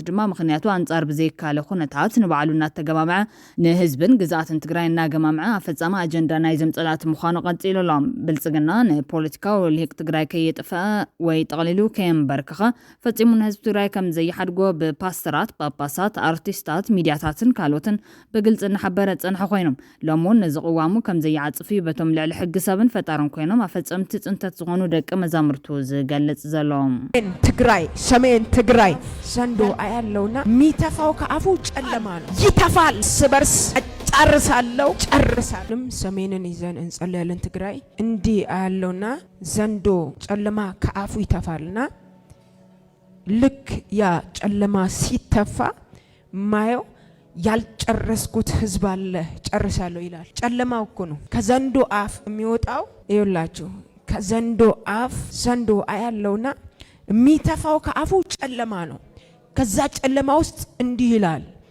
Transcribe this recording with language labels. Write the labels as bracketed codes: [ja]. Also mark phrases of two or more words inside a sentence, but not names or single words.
[ti] ድማ ምክንያቱ አንጻር ብዘይካለ ኩነታት ንባዕሉ እናተገማምዐ ንህዝብን ግዛኣትን ትግራይ እናገማምዐ ኣፈጻሚ ኣጀንዳ ናይዞም ጸላት ምዃኑ ቀጺሉሎም። ብልጽግና ንፖለቲካዊ ልሂቅ ትግራይ ከየጥፍአ ወይ ጠቕሊሉ ከየንበርክኸ ፈጺሙ ንህዝቢ ትግራይ ከም ዘይሓድጎ ብፓስተራት፣ ጳጳሳት፣ ኣርቲስታት፣ ሚድያታትን ካልኦትን ብግልጽ እናሓበረ ጸንሐ ኮይኖም ሎሚ እውን ንዝቕዋሙ ከም ዘይዓጽፍ እዩ በቶም ልዕሊ ሕጊ ሰብን ፈጣርን ኮይኖም ኣፈጸምቲ ጽንተት ዝኾኑ ደቂ መዛሙርቱ ዝገልጽ ዘሎም። [am] ትግራይ ሰሜን ትግራይ ዘንዶ አያለውና ሚተፋው ከአፉ ጨለማ ነው ይተፋል። ስበርስ ጨርሳለው ጨርሳልም ሰሜንን ይዘን እንጸልያለን። ትግራይ እንዲህ አያለውና ዘንዶ ጨለማ ከአፉ ይተፋልና ልክ ያ ጨለማ ሲተፋ ማየው ያልጨረስኩት ህዝብ አለ ጨርሳለው ይላል። ጨለማው እኮ ነው ከዘንዶ አፍ የሚወጣው። ይውላችሁ ከዘንዶ አፍ ዘንዶ አያለውና ሚተፋው ከአፉ ጨለማ ነው። ከዛ ጨለማ ውስጥ እንዲህ ይላል